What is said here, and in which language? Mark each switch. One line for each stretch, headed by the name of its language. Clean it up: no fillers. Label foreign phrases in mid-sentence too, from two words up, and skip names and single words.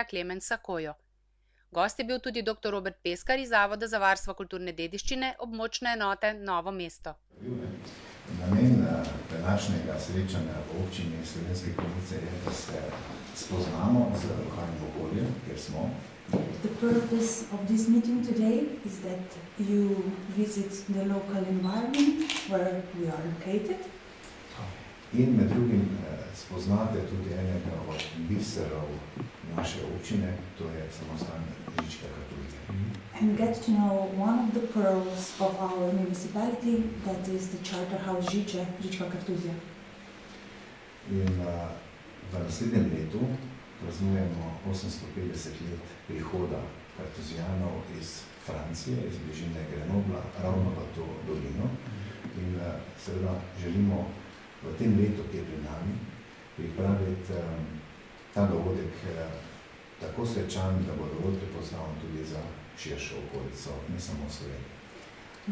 Slovenian: Clemensa Kojo. Gost je bil tudi dr. Robert Peskar iz Zavoda za varstvo kulturne dediščine območne enote Novo mesto. Namen današnjega srečanja v občini Slovenske Konjice je, da se spoznamo z lokalnim okoljem, kjer smo.
English: The purpose of this meeting today is that you visit the local environment where we are located.
Slovenian: In med drugim spoznate tudi enega od biserov naše občine, to je samostan Žička Kartuzija.
English: And get to know one of the pearls of our municipality, that is the charter house Žička Kartuzija.
Slovenian: In v naslednjem letu praznujemo 850 let prihoda kartuzijanov iz Francije, iz bližine Grenobla, ravno v to dolino. In seveda želimo v tem letu, ki je pri nami, pripraviti ta dogodek tako svečan, da bo dovolj prepoznaven tudi za širšo okolico, ne samo Slovenije.